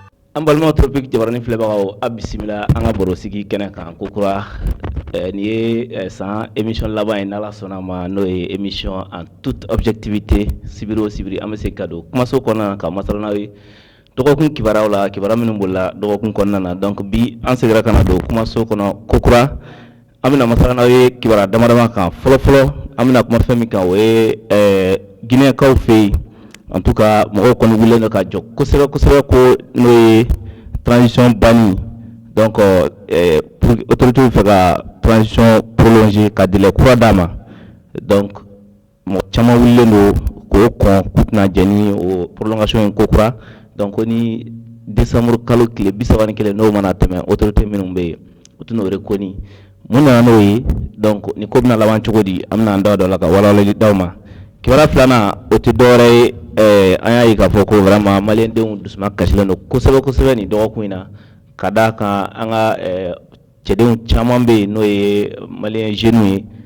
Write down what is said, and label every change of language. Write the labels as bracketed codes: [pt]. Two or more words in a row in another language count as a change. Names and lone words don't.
[bm] An balima tropique jabarani filɛbagaw a bisimila an ka baro sigi kɛnɛ kan kokura nin ye san émission laban ye n'Ala sɔnna ma n'o ye émission [fr] en toute objectivité [bm] sibiri o sibiri an bɛ se ka don kumaso kɔnɔna na ka masala n'aw ye dɔgɔkun kibaruyaw la kibaruya minnu bolila dɔgɔkun kɔnɔna na donc bi an seginna ka na don kumaso kɔnɔ kokura an bɛna masala n'aw ye kibaruya damadama kan fɔlɔfɔlɔ an bɛna kuma fɛn min kan o ye Guinéenkaw fɛ yen [fr] en tout cas [bm] mɔgɔw kɔni wulilen don ka jɔ kosɛbɛ kosɛbɛ ko n'o ye transition banni donc [fr] pour autorité [bm] fɛ ka transition prolonger ka délai kura d'a ma donc mɔgɔ caman wulilen don k'o kɔn k'u tɛna jɛ ni o prolongation in ko kura donc ni décembre kalo tile 31 n'o mana tɛmɛ autorité minnu bɛ yen u tɛna o reconi mun nana n'o ye donc ni ko bɛna laban cogo di an bɛna an da don la ka walawalali d'aw ma kibaruya filanan o tɛ dɔwɛrɛ ye an y'a ye k'a fɔ ko vraiment maliyɛndenw dusuma kasilen don kosɛbɛ kosɛbɛ nin dɔgɔkun in na ka d'a kan an ka cɛdenw caman bɛ yen n'o ye maliyɛn jeunes ye